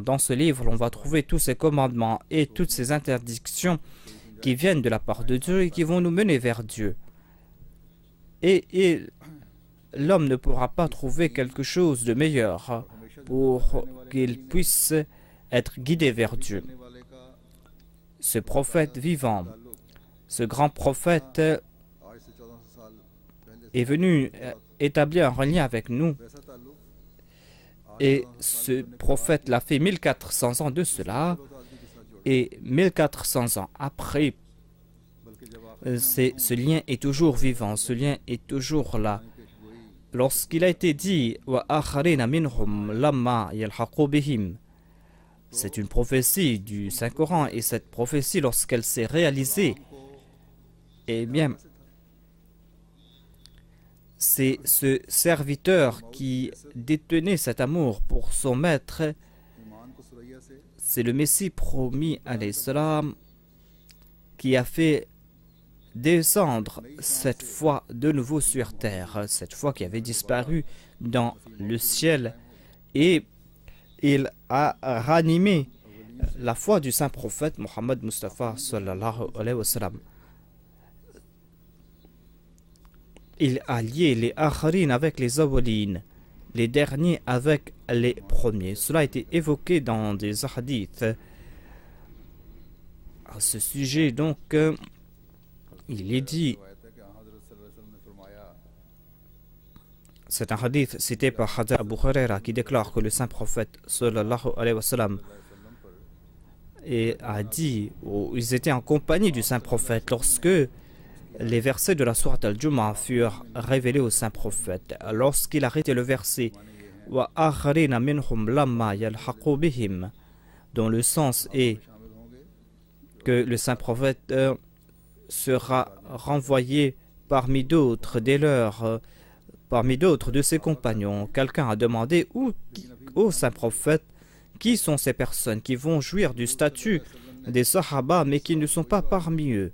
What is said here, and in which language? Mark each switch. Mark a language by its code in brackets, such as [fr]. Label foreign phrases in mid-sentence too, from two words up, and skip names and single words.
[fr] Dans ce livre, on va trouver tous ces commandements et toutes ces interdictions qui viennent de la part de Dieu et qui vont nous mener vers Dieu. Et l'homme ne pourra pas trouver quelque chose de meilleur pour qu'il puisse être guidé vers Dieu. Ce prophète vivant, ce grand prophète [ur] آج سے 1400 سال پہلے [fr] est venu établir un lien avec nous. [ur] ویسا تعلق [fr] Et ce prophète l'a fait 1400 ans de cela. Et 1400 ans après, ce lien est toujours vivant, ce lien est toujours là. Lorsqu'il a été dit « [ar] و آخرين منهم لما يلحقوا بهم », [fr] c'est une prophétie du Saint-Coran, et cette prophétie, lorsqu'elle s'est réalisée, eh bien, c'est ce serviteur qui détenait cet amour pour son maître, [ur] ایمان کو ثریا سے [fr] c'est le Messie promis [ar] عليه السلام [fr] qui a fait descendre cette foi de nouveau sur terre, cette foi qui avait disparu dans le ciel, et il a ranimé la foi du saint prophète Mohammed Mustafa [ar] صلى الله عليه وسلم. [fr] Il a lié les akharines avec les awwalines, les derniers avec les premiers. Cela a été évoqué dans des hadiths. À ce sujet, donc, il est dit, [ur] روایت ہے کہ حضرت صلی اللہ علیہ وسلم نے فرمایا [fr] c'est un hadith cité par Hadith Abu Huraira qui déclare que le saint prophète [ar] صلى الله عليه وسلم [fr] a dit, ou ils étaient en compagnie du saint prophète lorsque les versets de la sourate al-Jumu'ah furent révélés au saint prophète. Lorsqu'il a arrêté le verset [ar] و آخرين منهم لما يلحقوا بهم, [fr] dont le sens est que le saint prophète sera renvoyé parmi d'autres dès leurs, parmi d'autres de ses compagnons. Quelqu'un a demandé au saint prophète qui sont ces personnes qui vont jouir du statut des Sahaba mais qui ne sont pas parmi eux.